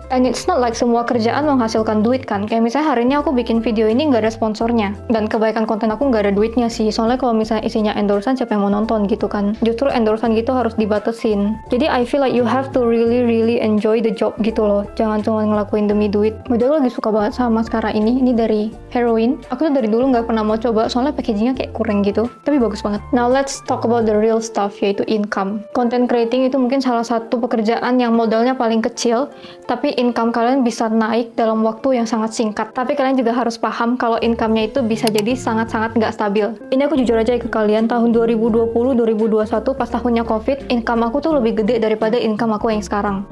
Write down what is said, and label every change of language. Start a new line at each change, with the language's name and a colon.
English: And it's not like
Indonesian: semua kerjaan menghasilkan duit kan, kayak misalnya hari ini aku bikin video ini nggak ada sponsornya, dan kebaikan konten aku nggak ada duitnya sih, soalnya kalau misalnya isinya endorsean siapa yang mau nonton gitu kan. Justru endorsean gitu harus dibatasin. Jadi
English: I feel like you have to really enjoy the job
Indonesian: gitu loh, jangan cuma ngelakuin demi duit. Udah lagi suka banget sama maskara ini dari Heroin. Aku tuh dari dulu nggak pernah mau coba, soalnya packagingnya kayak kurang gitu, tapi bagus banget.
English: Now let's talk about the real stuff, yaitu income.
Indonesian: Content creating itu mungkin salah satu pekerjaan yang modalnya paling kecil, tapi income kalian bisa naik dalam waktu yang sangat singkat. Tapi kalian juga harus paham kalau income-nya itu bisa jadi sangat-sangat nggak stabil. Ini aku jujur aja ke kalian, tahun 2020-2021 pas tahunnya COVID, income aku tuh lebih gede daripada income aku yang sekarang.